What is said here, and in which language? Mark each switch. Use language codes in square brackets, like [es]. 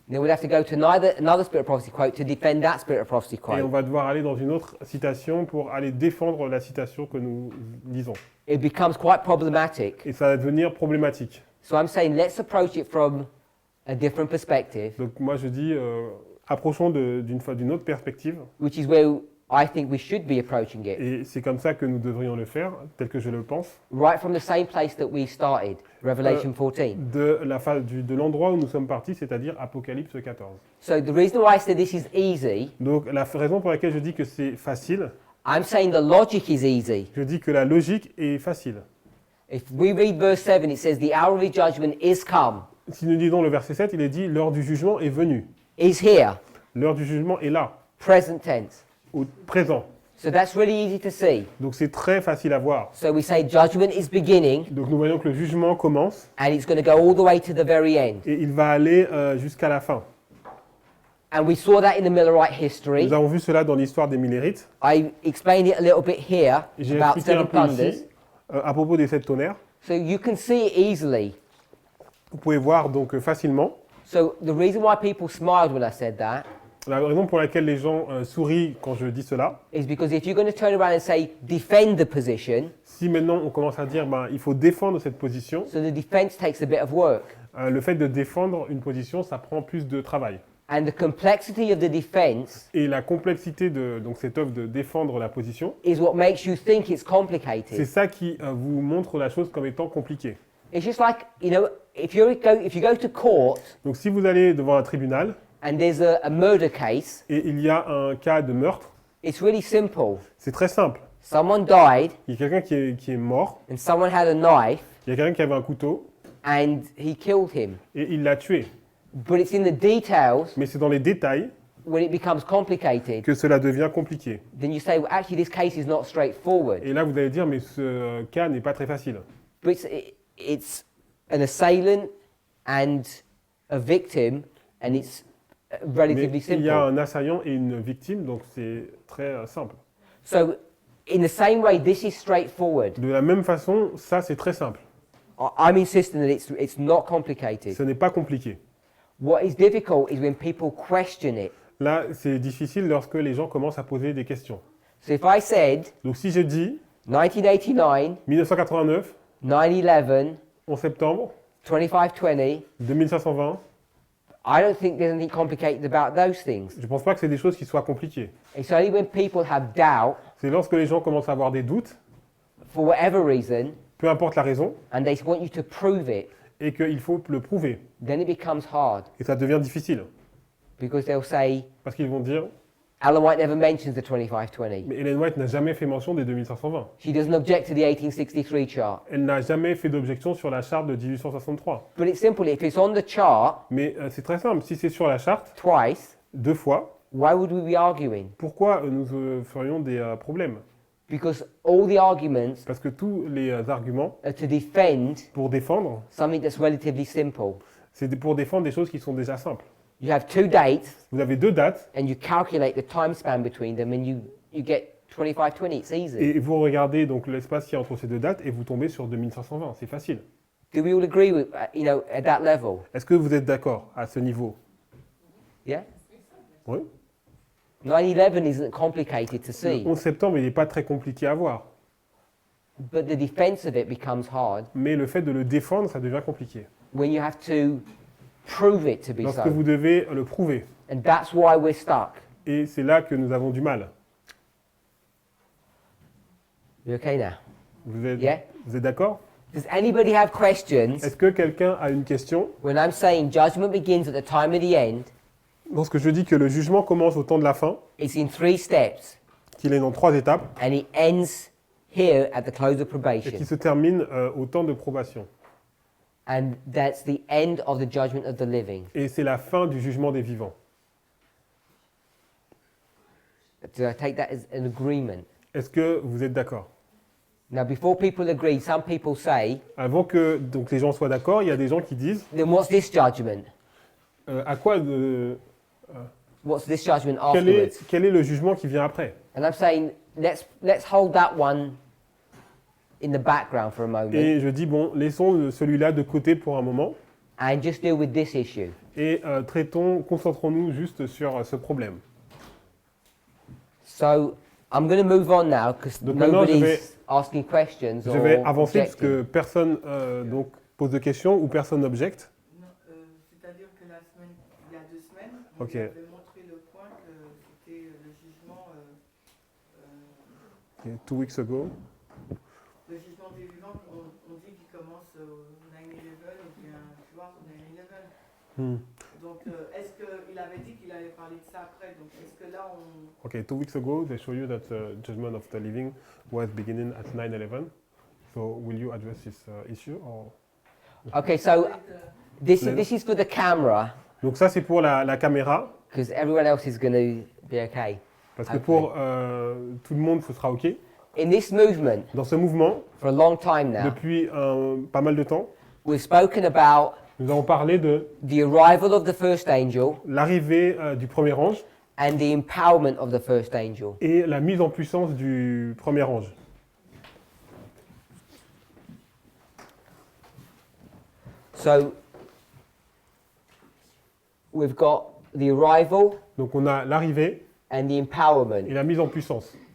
[en] Then we'd have to go to another Spirit of Prophecy quote to defend that Spirit of Prophecy [fr] Et on [en] quote. [fr] va devoir aller dans une autre citation pour aller défendre la citation que nous lisons. [en] It becomes quite problematic. [fr] Et ça va devenir problématique. [en] So I'm saying let's approach it from a different perspective, [fr] Donc moi je dis, approchons d'une autre perspective. [en] which is where I think we should be approaching it. [fr] Et c'est comme ça que nous devrions le faire, tel que je le pense, [en] Right from the same place that we started, Revelation 14. [fr] de l'endroit où nous sommes partis, c'est-à-dire Apocalypse 14. [en] So the reason why I say this is easy, [fr] Donc la raison pour laquelle je dis que c'est facile, [en] I'm saying the logic is easy. [fr] je dis que la logique est facile. [en] If we read verse 7, it says, the hour of his judgment is come, [fr] Si nous lisons le verset 7, il est dit « L'heure du jugement est venue [en] is here, ». [fr] L'heure du jugement est là, [en] present tense. [fr] au présent. [en] So that's really easy to see. [fr] Donc c'est très facile à voir. [en] So we say judgment is beginning, [fr] Donc nous voyons que le jugement commence [en] and it's going to go all the way to the very end. [fr] et il va aller jusqu'à la fin. [en] And we saw that in the Millerite history. [fr] Nous avons vu cela dans l'histoire des Millérites. [en] I explained it a little bit here [fr] Et j'ai [en] about [fr] expliqué un [en] seven [fr] peu [en] thunders. [fr] ici à propos des 7 tonnerres. [en] So you can see it easily. [fr] Vous pouvez voir donc facilement. [en] So the reason why people smiled when I said that [fr] La raison pour laquelle les gens sourient quand je dis cela, [en] is because if you're going to turn around and say defend the position, [fr] si maintenant on commence à dire il faut défendre cette position, [en] so the defense takes a bit of work. [fr] le fait de défendre une position, ça prend plus de travail. [en] And the complexity of the defense [fr] Et la complexité de donc, cette œuvre de défendre la position, [en] is what makes you think it's [fr] c'est [en] complicated. [fr] ça qui vous montre la chose comme étant compliquée. [en] It's just like, if you go to court [fr] Donc si vous allez devant un tribunal [en] and there's a murder case, [fr] et il y a un cas de meurtre, [en] it's really simple. [fr] c'est très simple. [en] Someone died [fr] Il y a quelqu'un qui est mort, [en] and someone had a knife [fr] il y a quelqu'un qui avait un couteau [en] and he killed him. [fr] et il l'a tué. [en] But it's in the details [fr] Mais c'est dans les détails [en] when it becomes complicated. [fr] que cela devient compliqué. [en] Then you say, well, actually, this case is not straightforward. [fr] Et là, vous allez dire, mais ce cas n'est pas très facile. [en] But it's an assailant and a victim, and it's [fr] Mais [en] relatively [fr] il y a [en] simple. [fr] un assaillant et une victime, donc c'est très simple. [en] So, in the same way, this is straightforward. [fr] De la même façon, ça c'est très simple. [en] I'm insisting that it's not complicated. [fr] Ce n'est pas compliqué. [en] What is difficult is when people question it. [fr] Là, c'est difficile lorsque les gens commencent à poser des questions. [en] So if I said [fr] Donc si je dis [en] 1989, [fr] 1989, [en] 9/11, [fr] 11 septembre, [en] 2520, [fr] 2520, [en] I don't think there's anything complicated about those things. [fr] je ne pense pas que c'est des choses qui soient compliquées. [en] It's only when people have doubt, [fr] C'est lorsque les gens commencent à avoir des doutes, [en] for whatever reason, [fr] peu importe la raison, [en] and they want you to prove it, [fr] et qu'il faut le prouver. [en] then it becomes hard. [fr] Et ça devient difficile. [en] Because they'll say, [fr] Parce qu'ils vont dire, [en] Ellen White never mentions the 2520. [fr] mais Ellen White n'a jamais fait mention des 2520. [en] She doesn't object to the 1863 chart. [fr] Elle n'a jamais fait d'objection sur la charte de 1863. [en] But it's simple. If it's on the chart [fr] Mais c'est très simple. Si c'est sur la charte, [en] twice, [fr] 2 fois, [en] why would we be arguing? [fr] pourquoi nous ferions des problèmes? [en] Because all the arguments [fr] Parce que tous les arguments [en] are to defend [fr] pour défendre, [en] something that's relatively simple. [fr] c'est pour défendre des choses qui sont déjà simples. [en] You have two dates, [fr] Vous avez 2 dates [en] and you calculate the time span between them, and you get 2520. It's easy. [fr] et vous regardez donc l'espace qu'il y a entre ces 2 dates et vous tombez sur 2520. C'est facile. [en] Do we all agree with, at that level? [fr] Est-ce que vous êtes d'accord à ce niveau? [en] Yeah? [fr] Oui. [en] 9/11 isn't complicated to [fr] Le [en] see, [fr] 11 septembre, il n'est pas très compliqué à voir. [en] but the defense of it becomes hard [fr] Mais le fait de le défendre, ça devient compliqué. [en] when you have to prove it to be [fr] Lorsque [en] so. [fr] vous devez le prouver. [en] And that's why we're stuck. [fr] Et c'est là que nous avons du mal. [en] You okay now? Yeah? [fr] Vous êtes d'accord? [en] Does anybody have questions [fr] Est-ce que quelqu'un a une question? [en] when I'm saying judgment begins at the time of the end? [fr] Lorsque je dis que le jugement commence au temps de la fin, [en] It's in 3 steps, [fr] qu'il est dans 3 étapes, [en] and it ends here at the close of [fr] et [en] probation. [fr] qui se termine au temps de probation. [en] And that's the end of the judgment of the living. [fr] Et c'est la fin du jugement des vivants. [en] Do I take that as an agreement? [fr] Est-ce que vous êtes d'accord? [en] Now, before people agree, some people say, [fr] Avant que donc, les gens soient d'accord, il y a des gens qui disent [en] then what's this judgment? [fr] à quoi [en] What's this judgment [fr] quel [en] afterwards? [fr] est le jugement qui vient après? [en] And I'm saying, let's hold that one in the background for a moment [fr] Et je dis bon, laissons celui-là de côté pour un moment [en] and just deal with this issue. [fr] et concentrons-nous juste sur ce problème. [en] So I'm going to move on now because [fr] Donc maintenant, [en] nobody's asking questions [fr] Je [en] or [fr] vais avancer parce [en] objecting. [fr] que personne donc pose de questions ou personne n'objecte. Non, c'est-à-dire que la semaine, il y a 2 semaines, Ok. vous avez montré le point que c'était le jugement, [en] Okay, 2 weeks ago. [fr] le jugement des vivants. On dit qu'il commence au 9/11 ou bien tu vois, au 9/11. Hmm. Donc, est-ce qu'il avait dit qu'il allait parler de ça après? Donc, est-ce que là on [en] Okay, 2 weeks ago they show you that the judgment of the living was beginning at 9/11. So will you address this issue or? Okay, so this Later. is for the camera [fr] Donc ça c'est pour la caméra [en] because everyone else is going to be okay. [fr] parce que Ok. pour tout le monde ce sera ok. [en] In this movement, [fr] Dans ce mouvement, [en] for a long time now, [fr] depuis pas mal de temps, [en] we've spoken about [fr] nous avons parlé de [en] the arrival of the first angel [fr] l'arrivée du premier ange [en] and the empowerment of the first angel. [fr] et la mise en puissance du premier ange. [en] So we've got the arrival [fr] Donc on a l'arrivée [en] and the [fr] et [en] empowerment. [fr] la mise en puissance.